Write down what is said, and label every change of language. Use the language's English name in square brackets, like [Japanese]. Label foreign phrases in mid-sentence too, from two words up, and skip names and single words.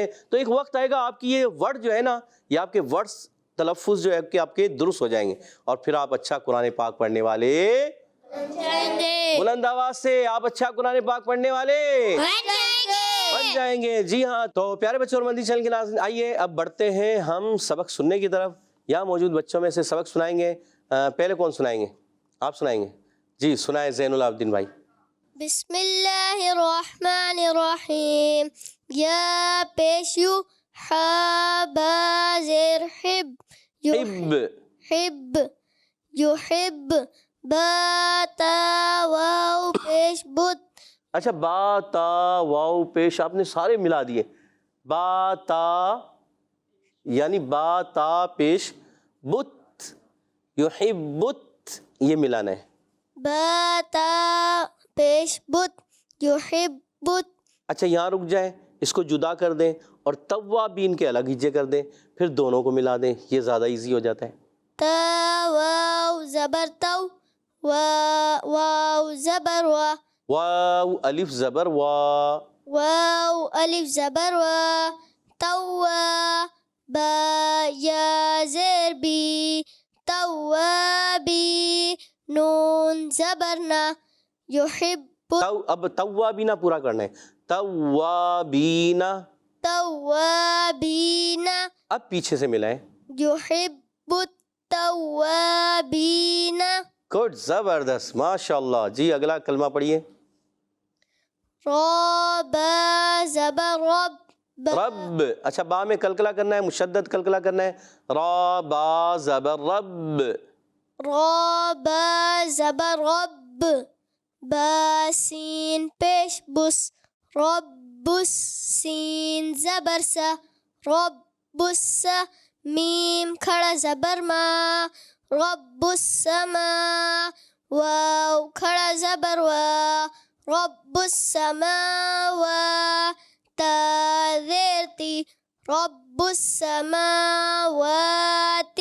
[Urdu] تو ایک وقت آئے گا آپ کی یہ ورڈ جو ہے نا, یہ آپ کے ورڈز تلفظ جو ہے کہ آپ کے درست ہو جائیں گے اور پھر آپ اچھا قرآن پاک پڑھنے والے بلند آواز سے آپ اچھا قرآن پاک پڑھنے والے بن جائیں گے. جی ہاں. تو پیارے بچوں اور مدنی چینل کے ناظرین آئیے اب بڑھتے ہیں ہم سبق سننے کی طرف. یہاں موجود بچوں میں سے سبق سنائیں گے. پہلے کون سنائیں گے؟ آپ سنائیں گے. جی سنائیں زین العابدین بھائی. [Arabic] بسم اللہ الرحمن الرحیم. [Urdu] یا پیشو حا با زیر حب حب حب یحب با تا واو پیش بت. اچھا با تا واو پیش آپ نے سارے ملا دیے. با تا یعنی با تا پیش بت یحبت یہ ملانا ہے. با تا پیش بت یحب بت. اچھا یہاں رک جائیں, اس کو جدا کر دیں اور توابین کے الگ ہجے کر دیں, پھر دونوں کو ملا دیں, یہ زیادہ ایزی ہو جاتا ہے. تا واو زبر تو واو زبر وا واو الف زبر وا واو الف زبر وا توا با یا زیر بی توابی نون زبر نا یحب اب توابینہ پورا کرنا ہے. توابینہ توابین اب پیچھے سے ملائیں. [Arabic] یحب التوابین. [Urdu] گڈ زبردست [Arabic] ماشاء اللہ. [Urdu] جی اگلا کلمہ پڑھیے. را با زبر رب رب. اچھا با میں کلکلا کرنا ہے, مشدد کلکلا کرنا ہے. را با زبر رب را با زبر رب با سین پیش بس رب السين زبر سا رب السا ميم کھڑا زبر ما رب السما واو کھڑا زبر وا [Arabic] رب السماوات [Urdu] تا زیر تی [Arabic] رب السماوات.